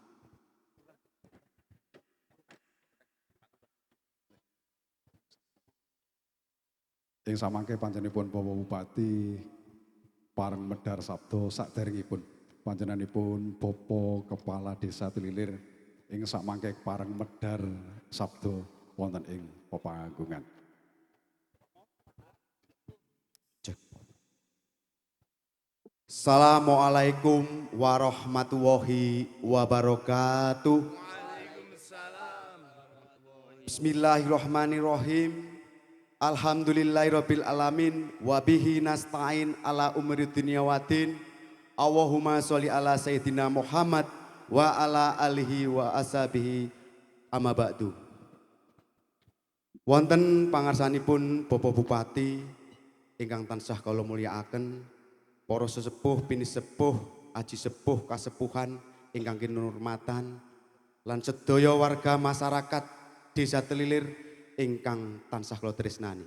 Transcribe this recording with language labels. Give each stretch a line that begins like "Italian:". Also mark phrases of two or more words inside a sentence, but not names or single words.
Javanese: Ing samangke panjenenganipun Bapak Bupati pareng medhar sabda saderengipun panjenenganipun Bapa Kepala Desa Tlilir ing samangke pareng medhar sabda wonten ing pepanggungan.
Arabic: السلام عليكم ورحمة الله وبركاته. بسم الله الرحمن الرحيم. الحمد لله رب العالمين وبه نستعين على أمور الدنيا والدين. اللهم صل على سيدنا محمد وعلى آله وأصحابه أما بعد.
Javanese: Wonten pangarsanipun Bapak Bupati ingkang tansah kula mulyakaken, para sesepuh, pinisepuh, aji sepuh, kasepuhan ingkang kinurmatan lan sedaya warga masyarakat Desa Telilir ingkang tansah kula tresnani.